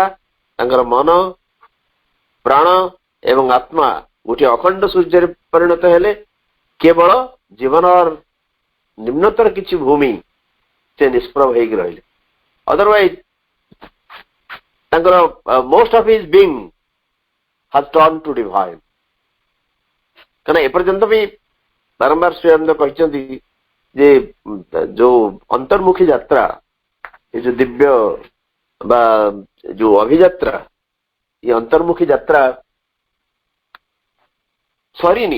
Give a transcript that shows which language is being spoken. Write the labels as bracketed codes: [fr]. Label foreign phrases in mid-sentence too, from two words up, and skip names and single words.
[or] ତାଙ୍କର ମନ ପ୍ରାଣ ଏବଂ ଆତ୍ମା ଗୋଟିଏ ଅଖଣ୍ଡ ସୂର୍ଯ୍ୟରେ ପରିଣତ ହେଲେ। କେବଳ ଜୀବନର ନିମ୍ନତର କିଛି ଭୂମି ସେ ନିଷ୍ପ୍ରଭ ହେଇକି ରହିଲେ। [en] otherwise ତାଙ୍କର most of his being has turned to divine। [or] କାରଣ ଏପର୍ଯ୍ୟନ୍ତ ବି ବାରମ୍ବାର ଶ୍ରୀଅରବିନ୍ଦ କହିଛନ୍ତି ଯେ ଯୋଉ ଅନ୍ତର୍ମୁଖୀ ଯାତ୍ରା, ଏ ଯୋଉ ଦିବ୍ୟ ବା ଯୋଉ ଅଭିଯାତ୍ରା, ଏ ଅନ୍ତର୍ମୁଖୀ ଯାତ୍ରା ସରିନି।